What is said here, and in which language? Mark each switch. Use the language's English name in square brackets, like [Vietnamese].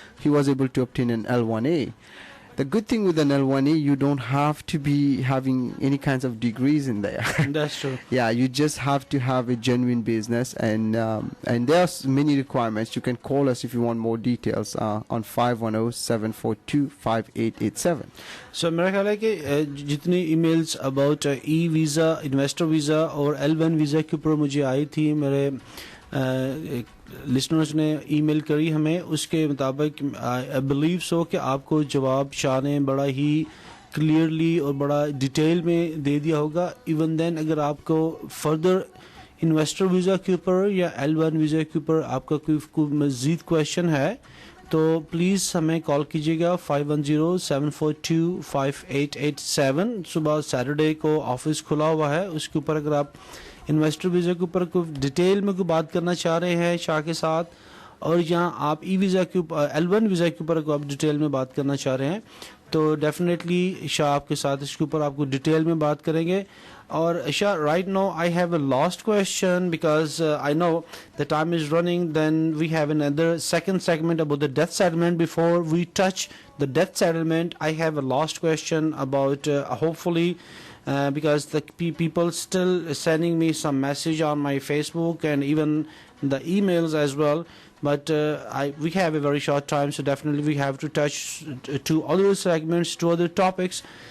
[English] He was able to obtain an L1A. The good thing with an L1A, you don't have to be having any kinds of degrees in there. That's true. Yeah, you just have to have a genuine business, and there are many requirements. You can call us if you want more details on 510-742-5887. [Hindi] So मेरा ख्याल है कि जितनी [English] emails about e-visa, investor visa [Hindi] और L1 visa के ऊपर मुझे आई थी मेरे लिसनर्स ने ईमेल करी हमें, उसके मुताबिक [English] I believe so [Hindi] कि आपको जवाब शाह ने बड़ा ही क्लियरली और बड़ा डिटेल में दे दिया होगा. [English] even then [Hindi] अगर आपको फर्दर इन्वेस्टर वीज़ा के ऊपर या L1 वीज़ा के ऊपर आपका कोई मज़ीद क्वेश्चन है तो प्लीज़ हमें कॉल कीजिएगा 5107425887. सुबह सैटरडे को ऑफिस खुला हुआ है. उसके ऊपर अगर आप इन्वेस्टर वीज़ा के ऊपर कोई डिटेल में कोई बात करना चाह रहे हैं शाह के साथ, और यहाँ आप ई वीज़ा के ऊपर L1 वीज़ा के ऊपर आप डिटेल में बात करना चाह रहे हैं तो डेफिनेटली शाह आपके साथ इसके ऊपर आपको डिटेल में बात करेंगे. [English] और Shah, right now I have a last question because I know the time is running. Then we have another second segment about the death settlement. Before we touch the death settlement, I have a last question about hopefully because the people still sending me some message on my Facebook and even the emails as well, but we have a very short time, so definitely we have to touch to other segments, to other topics.